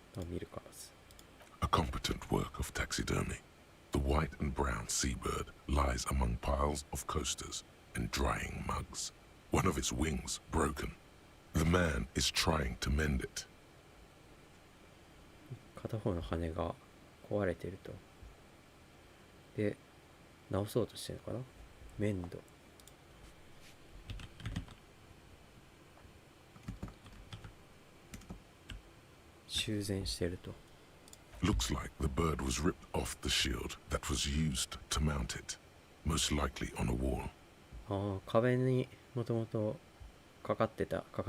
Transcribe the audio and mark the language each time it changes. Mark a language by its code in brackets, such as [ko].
[ja] 見るかまず。 [en] A competent work of taxidermy. The white and brown seabird lies among piles of coasters and drying mugs. One of its wings broken. The man is trying to mend it. [ja] 片方の羽が壊れてると。で、直そうとしてるのかな。粘土。修繕してると。 [en] Looks like the bird was ripped off the shield that was used to mount it, most likely on a wall. [ja] ああ、壁にもともとかかってたか。